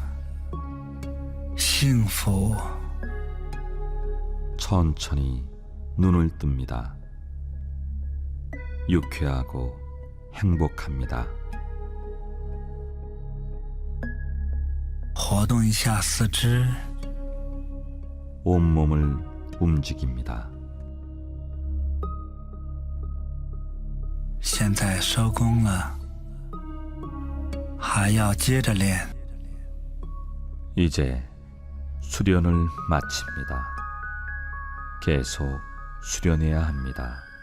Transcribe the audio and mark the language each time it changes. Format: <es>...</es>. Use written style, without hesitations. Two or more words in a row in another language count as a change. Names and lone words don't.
<zh>幸福</zh> <ko>천천히 눈을 뜹니다. 유쾌하고 행복합니다.</ko> <zh>活动一下四肢，</zh> <ko>온몸을 움직입니다.</ko> <zh>现在收工了，还要接着练。</zh> <ko>이제 수련을 마칩니다. 계속 수련해야 합니다.</ko>